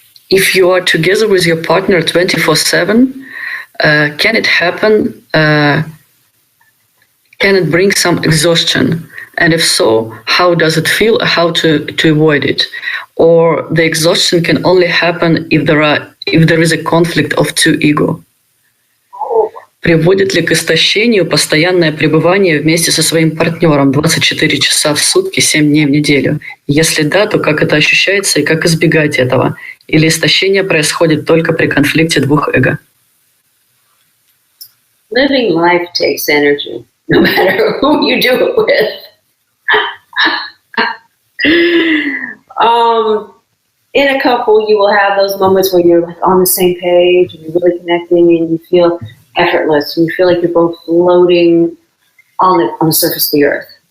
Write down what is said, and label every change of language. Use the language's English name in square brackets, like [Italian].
[English] If you are together with your partner 24/7, can it happen? Can it bring some exhaustion? And if so, how does it feel? How to avoid it? Or the exhaustion can only happen if there is a conflict of two ego? [Russian] Приводит ли к истощению постоянное пребывание вместе со своим партнером 24 часа в сутки, 7 дней в неделю? Если да, то как это ощущается и как избегать этого? Или истощение происходит только при конфликте двух эго? [English] Living life takes energy, no matter who you do it with. In a couple, you will have those moments where you're like on the same page and you're really connecting and you feel effortless and you feel like you're both floating on the surface of the earth.